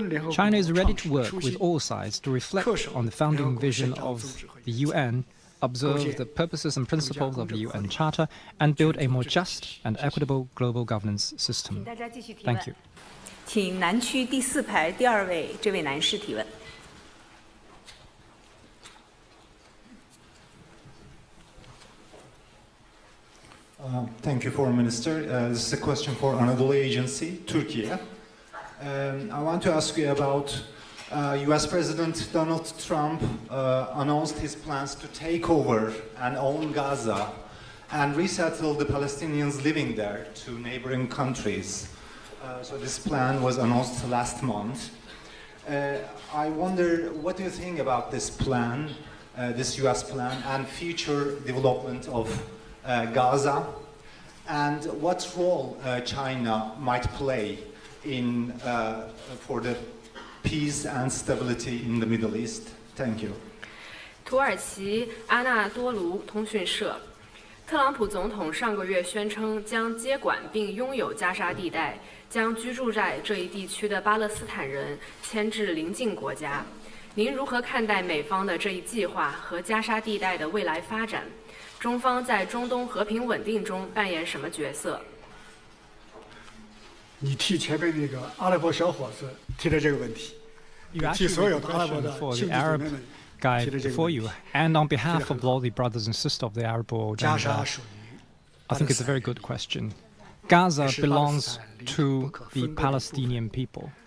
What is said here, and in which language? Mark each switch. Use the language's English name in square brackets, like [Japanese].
[English] China is ready to work with all sides to reflect on the founding vision of the UN, observe the purposes and principles of the UN Charter, and build a more just and equitable global governance system. Thank you. [Chinese] 请南区第4排第2位这位男士提问。 [English] Thank you, Foreign Minister. This is a question for Anadolu Agency, Turkey. I want to ask you about US President Donald Trump announced his plans to take over and own Gaza and resettle the Palestinians living there to neighboring countries. So this plan was announced last month. I wonder, what do you think about this plan, this US plan, and future development of Gaza? And what role China might play in for the peace and stability in the Middle East? Thank you. [Chinese] 土耳其阿纳多卢通讯社，特朗普总统上个月宣称将接管并拥有加沙地带，将居住在这一地区的巴勒斯坦人迁至邻近国家。您如何看待美方的这一计划和加沙地带的未来发展？中方在中东和平稳定中扮演什么角色？你替前面那个阿拉伯小伙子提的这个问题，替所有的阿拉伯的兄弟姐妹们 [English] guy before you, and on behalf of all the brothers and sisters of the Arab world, I think it's a very good question. Gaza belongs to the Palestinian people.